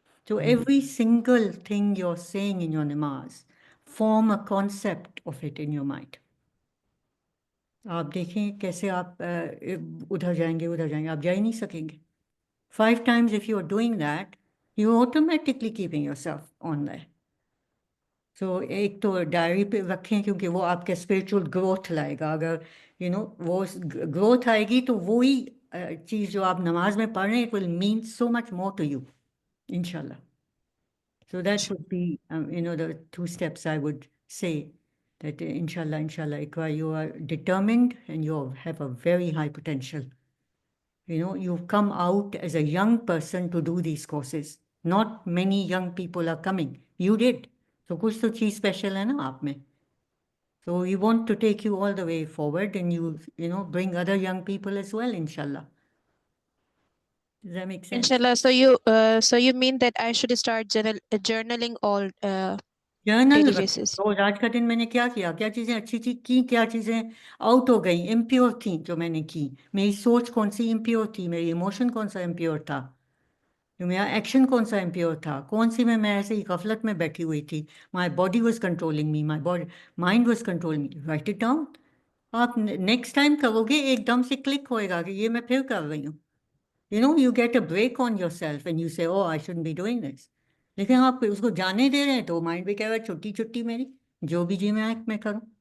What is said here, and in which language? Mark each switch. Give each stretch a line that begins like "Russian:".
English: So every single thing you're saying in your namaz, form a concept of it in your mind.
Hindi: आप देखें कैसे आप उधर जाएंगे, आप जा ही नहीं सकेंगे.
English: 5 times if you're doing that, you're automatically keeping yourself on there.
Hindi: So एक तो डायरी पे रखें क्योंकि वो आपके स्पिरिचुअल ग्रोथ लाएगा. अगर वो ग्रोथ आएगी तो वही चीज़ जो आप नमाज में पढ़ रहे हैं,
English: it will mean so much more to you, inshallah. So that would be, the 2 steps I would say, that inshallah, Ikra, you are determined and you have a very high potential. You've come out as a young person to do these courses. Not many young people are coming. You did.
Hindi: तो कुछ तो चीज़ special है ना आप में.
English: So we want to take you all the way forward, and you know, bring other young people as well, inshallah. Does that make sense? Inshallah. So you mean that I should start journaling all journal daily basis?
Hindi: रोज आज का दिन मैंने क्या किया, क्या चीज़ें अच्छी थी की, क्या चीज़ें आउट हो गई, इम्प्योर थी जो मैंने की, मेरी सोच कौन सी इम्प्योर थी, मेरी इमोशन कौन सा इम्प्योर था, जो मेरा एक्शन कौन सा इम्प्योर था, कौन सी मैं ऐसे ही गफलत में बैठी हुई थी,
English: my body was controlling me,
Hindi: my body mind was controlling मी.
English: Write it down.
Hindi: आप नेक्स्ट टाइम करोगे एकदम से क्लिक होएगा कि ये मैं फिर कर रही हूँ.
English: You know, you get a break on yourself and you say, oh, I shouldn't be doing this.
Hindi: लेकिन आप उसको जाने दे रहे हैं तो माइंड भी कह रहा है छुट्टी छुट्टी मेरी, जो भी जी मैं करूँ.